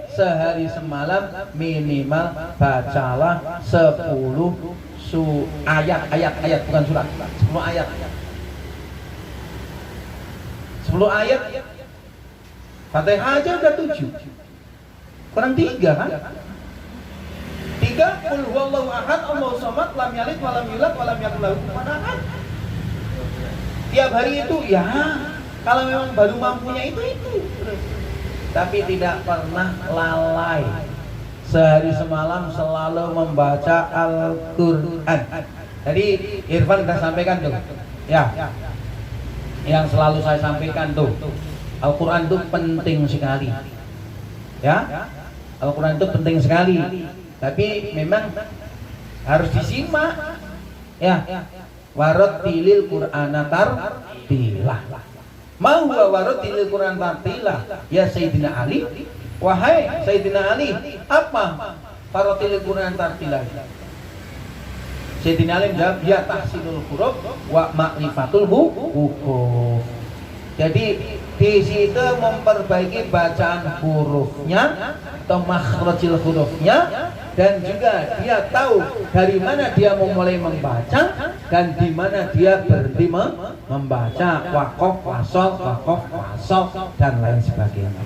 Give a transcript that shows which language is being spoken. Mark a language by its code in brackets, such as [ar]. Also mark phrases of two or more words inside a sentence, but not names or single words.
[id] Sehari semalam minimal bacalah 10 ayat bukan surat, 10 ayat. 10 ayat Fatihah aja udah 7, kurang 3 kan? [ar] 3 قل هو الله أحد الله الصمد لم يلد ولم يولد ولم يكن له كفوا أحد. [id] Tiap hari itu ya, kalau memang baru mampunya itu. Tapi tidak pernah lalai. Sehari semalam selalu membaca Al-Quran. Jadi Irfan sudah sampaikan tuh, ya, yang selalu saya sampaikan tuh, Al-Quran itu penting sekali, ya, Al-Quran itu penting sekali. Tapi memang harus disimak, ya. [ar] ورتل القرآن ترتيلا. ما هو ورتل القرآن ترتيلا؟ يا سيدنا علي, [id] wahai Sayyidina Ali, apa [ar] ورتل القرآن ترتيلا? Sayyidina Ali menjawab, يا تحسين الحروف ومعرفة الوقوف. [id] Jadi di situ memperbaiki bacaan hurufnya atau makhrajil hurufnya, dan juga dia tahu dari mana dia memulai membaca dan di mana dia berhenti membaca, waqaf, wasol dan lain sebagainya.